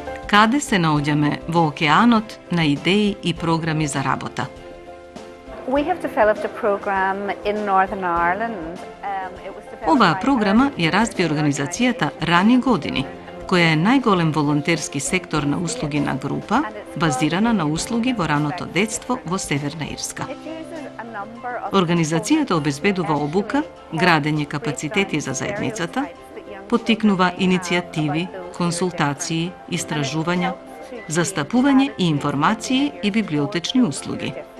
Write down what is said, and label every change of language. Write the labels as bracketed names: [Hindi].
[Macedonian] Каде се наоѓаме во океанот на идеи и програми за работа? [English] We have developed a program in Northern Ireland. [Macedonian] Оваа програма ја разви организацијата Рани години, која е најголем волонтерски сектор на услуги на група, базирана на услуги во раното детство во Северна Ирска. Организацијата обезбедува обука, градење капацитети за заедницата, поттикнува иницијативи, консултации, истражувања, застапување и информации и библиотечни услуги.